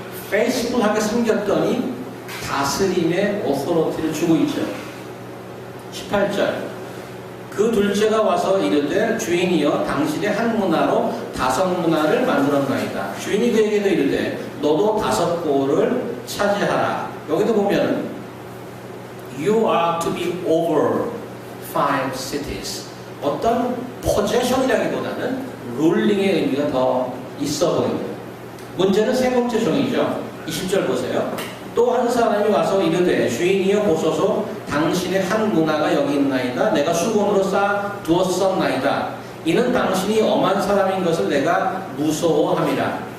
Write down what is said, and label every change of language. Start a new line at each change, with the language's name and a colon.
Korean: 페이스풀하게 섬겼더니 다스림의 authority를 주고 있죠. 18절 그 둘째가 와서 이르되 주인이여 당신의 한 문화로 5문화를 만들었나이다. 주인이 그에게도 이르되 너도 5고를 차지하라. 여기도 보면
English: You are to be over 5 cities.
Korean: 어떤 포제션이라기보다는 룰링의 의미가 더 있어 보입니다. 문제는 세 번째 종이죠. 20절 보세요. 또 한 사람이 와서 이르되 주인이여 보소서 당신의 한 문화가 여기 있나이다. 내가 수건으로 싸 두었었나이다. 이는 당신이 엄한 사람인 것을 내가 무서워함이라.